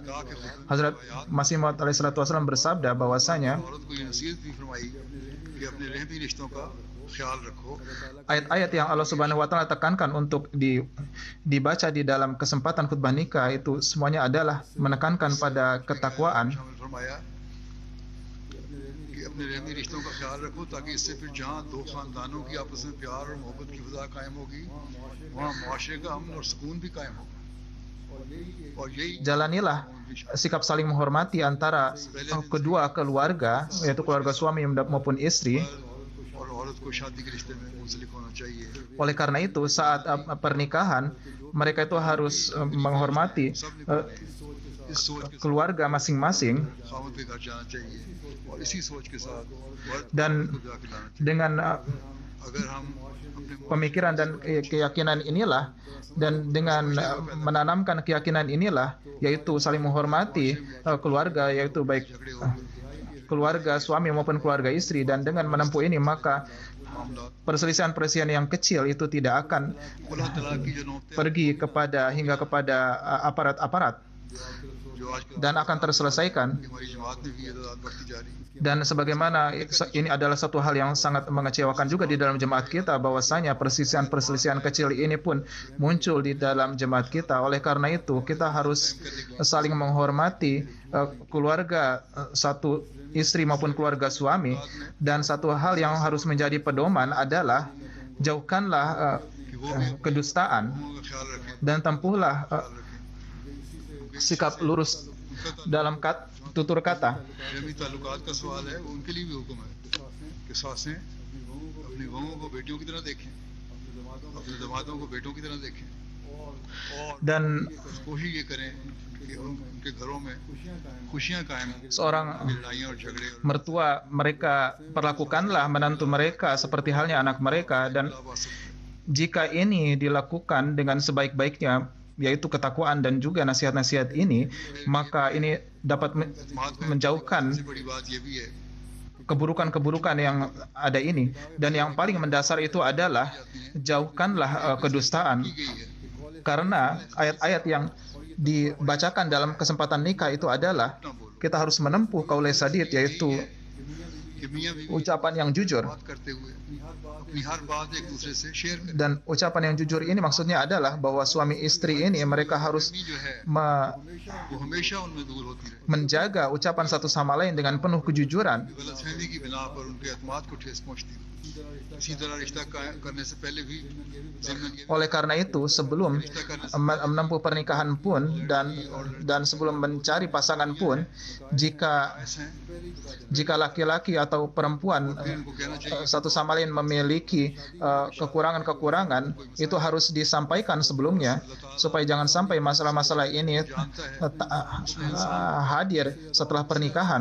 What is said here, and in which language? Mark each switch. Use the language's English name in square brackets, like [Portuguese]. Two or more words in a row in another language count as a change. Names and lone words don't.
[Indonesian] Hazrat Masih Maud alaihissalam bersabda bahwasanya [Urdu] عورت کو یہ نصیحت بھی فرمائی کہ اپنے رحمی رشتوں کا خیال رکھو. [Indonesian] ayat-ayat yang [Arabic] الله سبحانه وتعالى [Indonesian] tekankan untuk dibaca di dalam kesempatan khutbah nikah itu semuanya adalah menekankan pada ketakwaan. [Urdu] شامل فرمایا کہ اپنے رحمی رشتوں کا خیال رکھو تاکہ اس سے پھر جہاں دو خاندانوں کی آپس میں پیار اور محبت کی فضا قائم ہوگی، وہاں معاشرے کا امن اور سکون بھی قائم ہوگا. اور یہی [Indonesian] Jalanilah sikap saling menghormati antara kedua keluarga, yaitu keluarga suami maupun istri. [Urdu] اور عورت کو شادی کے رشتے میں منسلک ہونا چاہیے. [Indonesian] Oleh karena itu, saat pernikahan, mereka itu harus menghormati [Urdu] اس سوچ کے [Indonesian] keluarga masing-masing, [Urdu] خامد کے گھر جانا چاہیے اور اسی سوچ کے ساتھ مرد [Indonesian] dan [Urdu] کو جا کے لانا چاہیے. [Indonesian] dengan [Urdu] اگر ہم اپنے [Indonesian] pemikiran dan keyakinan inilah, dan dengan menanamkan keyakinan inilah, yaitu saling menghormati keluarga, yaitu baik keluarga suami maupun keluarga istri, dan dengan menempuh ini maka perselisihan-perselisihan yang kecil itu tidak akan [Urdu] خلع طلاق کی جو نوبتیں [Indonesian] pergi hingga kepada aparat-aparat, [Urdu] جو آج کل [Indonesian] dan akan terselesaikan. [Urdu] ہماری جماعت میں بھی یہ تعداد بڑھتی جا رہی ہے. [Indonesian] Dan sebagaimana ini adalah satu hal yang sangat mengecewakan juga di dalam jemaat kita, bahwasanya perselisihan-perselisihan kecil ini pun muncul di dalam jemaat kita. Oleh karena itu, kita harus saling menghormati keluarga satu istri maupun keluarga suami, dan satu hal yang harus menjadi pedoman adalah jauhkanlah kedustaan [Urdu] ان کا خیال رکھیں, [Indonesian] dan tempuhlah sikap lurus dalam tutur kata. [Urdu] رحمی تعلقات کا سوال ہے، وہ ان کے لیے بھی حکم ہے کہ ساسیں اپنی بہوؤں کو بیٹیوں کی طرح دیکھیں، اپنے دامادوں کو بیٹوں کی طرح دیکھیں، اور [Indonesian] Dan [Urdu] کوشش یہ کریں کہ ان کے گھروں میں خوشیاں قائم ہوں, [Indonesian] seorang [Urdu] لڑائیاں اور جھگڑے اور [Indonesian] mertua mereka perlakukanlah menantu mereka seperti halnya anak mereka, dan jika ini dilakukan dengan sebaik-baiknya, yaitu ketakwaan dan juga nasihat-nasihat ini, maka ini dapat menjauhkan [Urdu] سب سے بڑی بات یہ بھی ہے [Indonesian] keburukan-keburukan yang ada ini. Dan yang paling mendasar itu adalah jauhkanlah kedustaan, [Urdu] کی گئی ہے [Indonesian] karena ayat-ayat yang dibacakan dalam kesempatan nikah itu adalah kita harus menempuh [Arabic] قولاً سديداً, [Indonesian] yaitu [Urdu] کہ میاں بیوی [Indonesian] ucapan yang jujur. [Urdu] بات کرتے ہوئے اپنی ہر بات ایک دوسرے سے شیئر کریں. [Indonesian] Dan ucapan yang jujur ini maksudnya adalah bahwa suami istri ini mereka harus [Urdu] جو ہے وہ ہمیشہ ان میں دور ہوتی رہے. [Indonesian] menjaga ucapan satu sama lain dengan penuh kejujuran. [Urdu] غلط فہمی کی بنا پر ان کے اعتماد کو ٹھیس پہنچتی ہے۔ اسی طرح رشتہ قائم کرنے سے پہلے بھی ضمناً یہ [Indonesian] Oleh karena itu, sebelum menempuh pernikahan pun dan sebelum mencari pasangan pun, jika laki-laki atau perempuan satu sama lain memiliki kekurangan-kekurangan, itu harus disampaikan sebelumnya supaya jangan sampai masalah-masalah ini hadir setelah pernikahan.